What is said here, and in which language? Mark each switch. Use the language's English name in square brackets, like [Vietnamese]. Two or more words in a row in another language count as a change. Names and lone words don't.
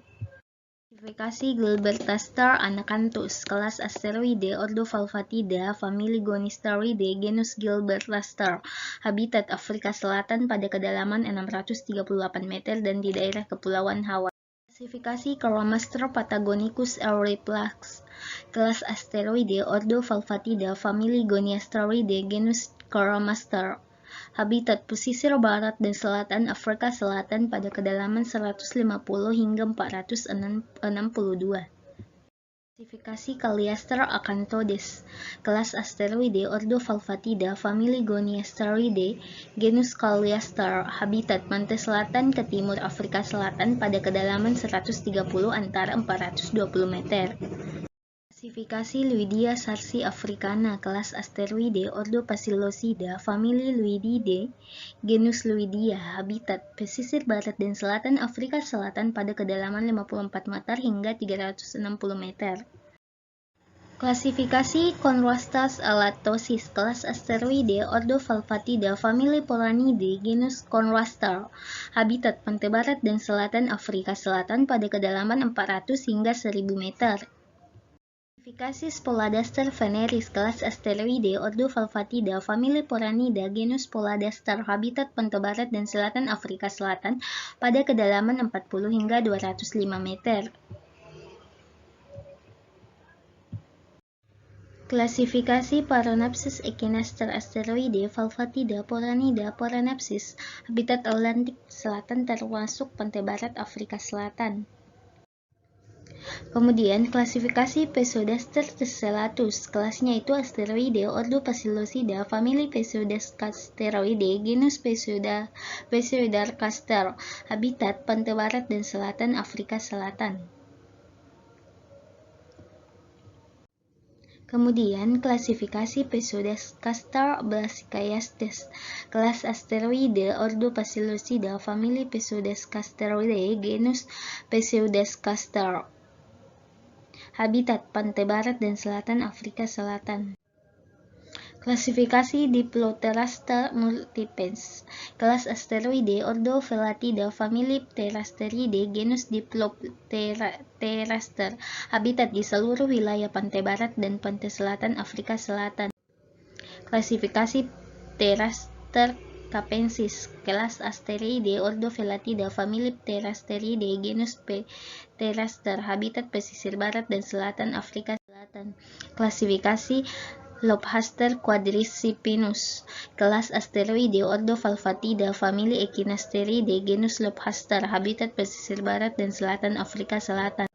[Indonesian] Klasifikasi Gilbertaster anacanthus, kelas Asteroide, ordo Valvatida, famili Gonisteridae, genus Gilbertaster, habitat Afrika Selatan pada kedalaman 638 meter dan di daerah Kepulauan Hawaii. Klasifikasi Chromaster patagonicus auriplax, kelas Asteroide, ordo Valvatida, famili Goniasteridae, genus Chromaster, habitat pesisir barat dan selatan Afrika Selatan pada kedalaman 150 hingga 462. Klasifikasi Calliaster acanthodes, kelas Asteroide, ordo Valvatida, famili Goniasteridae, genus Calliaster, habitat pantai selatan ke timur Afrika Selatan pada kedalaman 130 antara 420 meter. Klasifikasi Luidia sarsi africana, kelas Asteroide, ordo Pacillosida, famili Luididae, genus Luidia, habitat pesisir barat dan selatan Afrika Selatan pada kedalaman 54 meter hingga 360 meter. Klasifikasi Chondrostas alatosis, kelas Asteroide, ordo Valvatida, famili Polanidae, genus Chondrostar, habitat pantai barat dan selatan Afrika Selatan pada kedalaman 400 hingga 1000 meter. Klasifikasi Spoladaster Veneris, kelas asteroide, ordo Falfatida, famili Poranida, genus Spoladaster, habitat pantai barat dan selatan Afrika Selatan pada kedalaman 40 hingga 205 meter. Klasifikasi Paranapsis Echinaster asteroide, Falfatida, Poranida, Paranapsis, habitat Atlantik Selatan termasuk pantai barat Afrika Selatan. Kemudian klasifikasi Pseudaster tessellatus, kelasnya itu asteroide, ordo Psilocida, famili Pseudasteroide, genus Pseudarcaster, habitat pantai barat dan selatan Afrika Selatan. Kemudian klasifikasi Pseudacaster brassicaceus, kelas asteroide, ordo Psilocida, famili Pseudacasteroide, genus Pseudacaster, habitat pantai barat dan selatan Afrika Selatan. Klasifikasi Diplopteraster multipes, kelas asteroide, ordo Velatida, famili Pterasteridae, genus Diplopteraster, habitat di seluruh wilayah pantai barat dan pantai selatan Afrika Selatan. Klasifikasi Pteraster capensis, kelas asteroide, ordo Velatida, famili Pterasteridae, genus Pteraster, habitat pesisir barat dan selatan Afrika Selatan. Klasifikasi Lobster quadricipinus, kelas asteroide, ordo Falfatida, famili Echinasteridae, genus Lobster, habitat pesisir barat dan selatan Afrika Selatan.